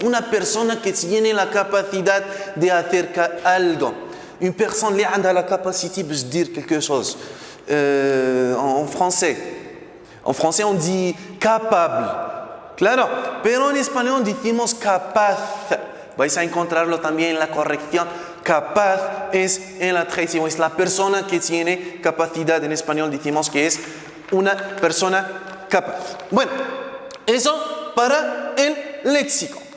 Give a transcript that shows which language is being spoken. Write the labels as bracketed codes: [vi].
[es] Una persona que tiene la capacidad de hacer algo. [fr] Une personne qui a la capacité de dire quelque chose. En français. En français, on dit capable. [es] Claro. Pero en español decimos capaz. Vais a encontrarlo también en la corrección. Capaz es el adjetivo. Es la persona que tiene capacidad. En español decimos que es una persona capaz. Bueno, eso para el léxico.